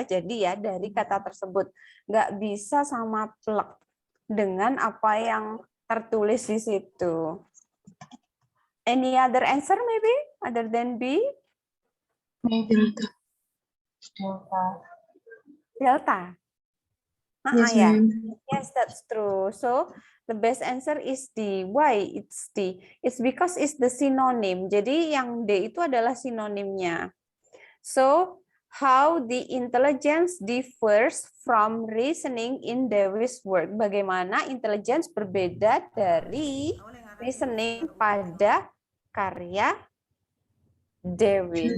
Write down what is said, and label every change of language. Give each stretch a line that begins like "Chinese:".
Indonesian: Jadi ya dari kata tersebut nggak bisa sama plek dengan apa yang tertulis di situ.
English: Any other answer maybe other than B? Delta. Delta. Yes, Yeah. ma'am. Yes, that's true. So the best answer is D. Why it's D? It's because it's the synonym.
Indonesian: Jadi yang D itu adalah sinonimnya.
English: So how the intelligence differs from reasoning in Dewey's work.
Indonesian: Bagaimana intelligence berbeda dari reasoning pada karya Dewey.